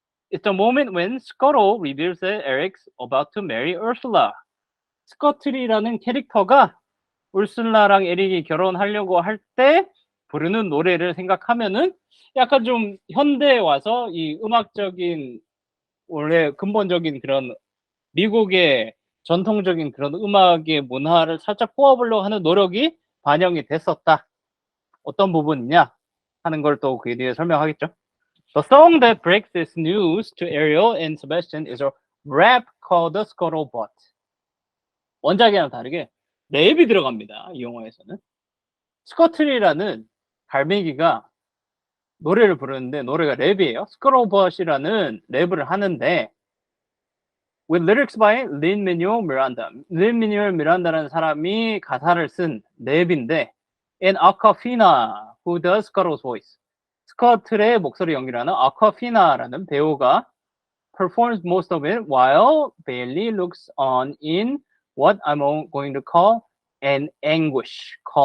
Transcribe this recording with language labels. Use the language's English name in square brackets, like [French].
[English] It's the moment when Scuttle reveals that Eric's about to marry Ursula. [Korean] 스커틀이라는 캐릭터가 울슬라랑 에릭이 결혼하려고 할 때 부르는 노래를 생각하면은 약간 좀 현대에 와서 이 음악적인 원래 근본적인 그런 미국의 전통적인 그런 음악의 문화를 살짝 뽑아보려고 하는 노력이 반영이 됐었다. 어떤 부분이냐 하는 걸 또 그 뒤에 설명하겠죠. [English] The song that breaks this news to Ariel and Sebastian is a rap called The Scuttlebutt. [Korean] 원작이랑 다르게 랩이 들어갑니다. 이 영화에서는. 스커틀이라는 갈매기가 노래를 부르는데 노래가 랩이에요. 스커틀버시라는 랩을 하는데 [English] with lyrics by Lin-Manuel Miranda. [Korean] Lin-Manuel Miranda라는 사람이 가사를 쓴 랩인데 [English] and Awkwafina who does Scuttle's voice. [Korean] 스커틀의 목소리 연기라는 아쿠아피나라는 배우가 [English] performs most of it while Bailey looks on in what I'm going to call an anguish.